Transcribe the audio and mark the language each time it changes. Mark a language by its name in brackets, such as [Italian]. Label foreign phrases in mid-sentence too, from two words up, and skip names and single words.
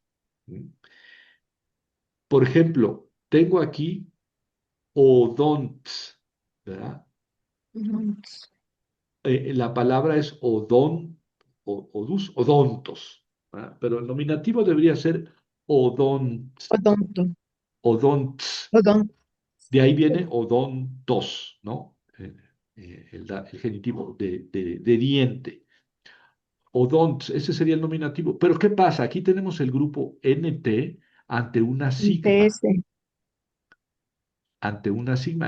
[Spanish] ¿Mm? Por ejemplo, tengo aquí odonts, ¿verdad? Ujú. La palabra es [Greek] ὀδούς, ὀδόντος, [Spanish] ¿verdad? Pero el nominativo debería ser odonts, Odonto, odonts. odonto. De ahí viene odontos, ¿no? El genitivo de diente. Odonts, ese sería el nominativo. Pero ¿qué pasa? Aquí tenemos el grupo NT ante una sigma, TS. ante una sigma.